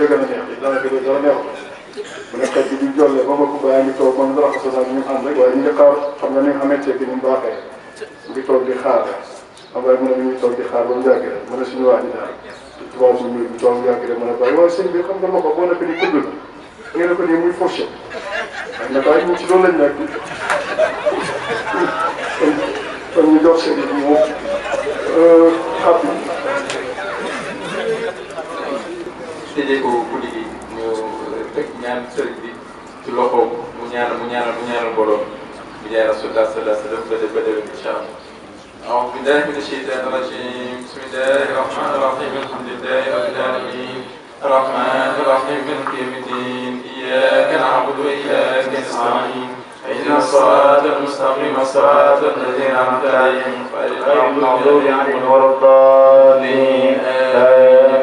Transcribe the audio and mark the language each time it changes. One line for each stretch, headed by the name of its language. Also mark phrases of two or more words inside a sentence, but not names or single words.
Wolof: gën a neex yi daanaka dara neexul mu ne xet bi di jolle ba ma ko bàyyi ngi toog man dara xasa nag ñu ànd rek waaye ñu ngi xaar xam nga ni nga xamante ni mu baaxee mu ngi toog di xaar xam nga mu ne ñu ngi toog di xaar ba mu yàgg rek mu ne suñu waa ji daal tubaab bu ñuul bi toog mu yàgg rek mu ne bàyyi waaye sëñ bi xam nga ma ko boo nekk ni kudd la ngeen ko nii muy fourchette waaye nag waaye ñu ci loolu lañ nekk kon ñu jox seen i moom xam tëjee ko guddi gi ñu teg ñaan sëriñ bi ci loxoom mu ñaanal mbooloo bi jaay
Arabic: رسول الله صلى الله عليه وسلم
Wolof: ba déwén
Arabic: إن شاء الله. أعوذ بالله من الشيطان الرجيم بسم الله الرحمن الرحيم الحمد لله رب العالمين الرحمن الرحيم مالك يوم الدين إياك نعبد وإياك نستعين اهدنا الصراط المستقيم صراط الذين أنعمت عليهم غير المغضوب عليهم ولا الضالين